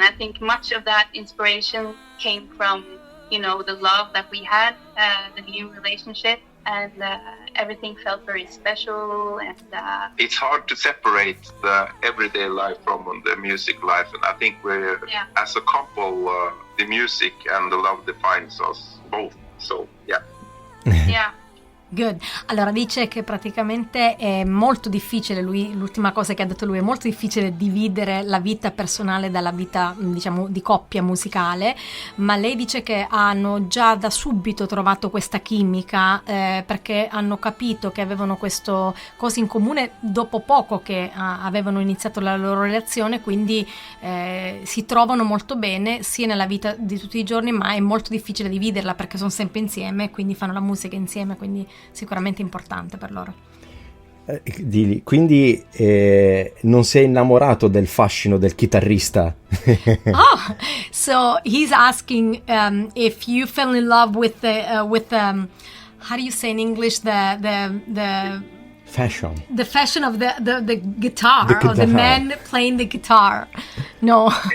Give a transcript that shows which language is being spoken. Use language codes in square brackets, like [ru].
[en] I think much of that inspiration came from, the love that we had, the new relationship, and everything felt very special. And it's hard to separate the everyday life from the music life, and I think we're as a couple, the music and the love defines us both. So yeah. Good. [it] Allora dice che praticamente è molto difficile, l'ultima cosa che ha detto lui, è molto difficile dividere la vita personale dalla vita, diciamo, di coppia musicale, ma lei dice che hanno già da subito trovato questa chimica perché hanno capito che avevano questo cose in comune dopo poco che avevano iniziato la loro relazione, quindi si trovano molto bene sia nella vita di tutti i giorni, ma è molto difficile dividerla perché sono sempre insieme, quindi fanno la musica insieme, quindi sicuramente importante per loro. Quindi non sei innamorato del fascino del chitarrista? [en] Oh, so he's asking if you fell in love with the how do you say in English the fashion of the guitar, or the man playing the guitar. No.